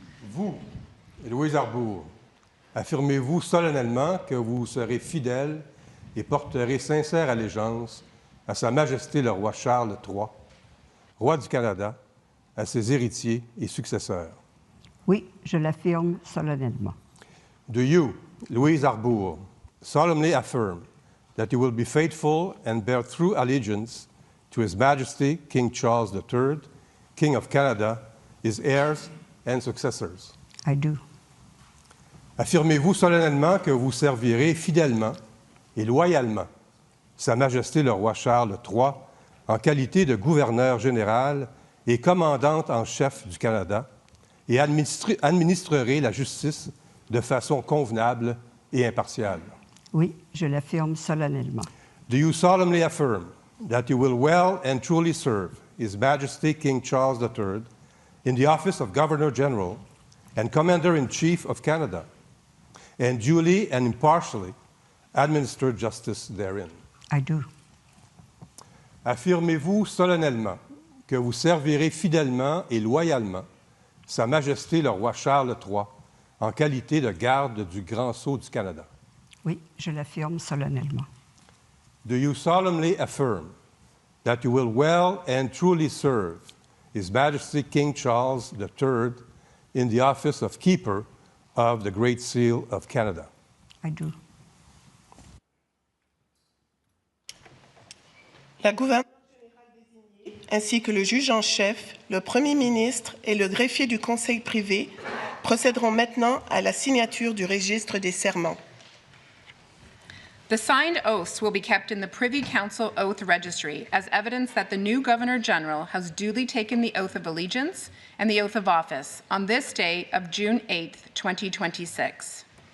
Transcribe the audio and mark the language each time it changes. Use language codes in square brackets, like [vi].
[fr] Vous, Louise Arbour, affirmez-vous solennellement que vous serez fidèle et porterez sincère allégeance à Sa Majesté le roi Charles III, roi du Canada, à ses héritiers et successeurs? Oui, je l'affirme solennellement. [en] Do you, Louise Arbour, solemnly affirm that you will be faithful and bear true allegiance to His Majesty King Charles III, King of Canada, his heirs and successors? I do. [fr] Affirmez-vous solennellement que vous servirez fidèlement et loyalement Sa Majesté le roi Charles III en qualité de gouverneur général et commandante en chef du Canada et administrerez la justice de façon convenable et impartiale? Oui, je l'affirme solennellement. [en] Do you solemnly affirm that you will well and truly serve His Majesty King Charles III in the office of Governor-General and Commander-in-Chief of Canada, and duly and impartially administer justice therein? I do. [fr] Affirmez-vous solennellement que vous servirez fidèlement et loyalement Sa Majesté le roi Charles III en qualité de garde du Grand Sceau du Canada? Oui, je l'affirme solennellement. [en] Do you solemnly affirm that you will well and truly serve His Majesty King Charles III in the office of Keeper of the Great Seal of Canada? I do. [fr] La gouverneure générale désignée, ainsi que le juge en chef, le premier ministre et le greffier du Conseil privé procéderont maintenant à la signature du registre des serments. [en] The signed oaths will be kept in the Privy Council Oath Registry as evidence that the new Governor-General has duly taken the oath of allegiance and the oath of office on this day of June 8th, 2026.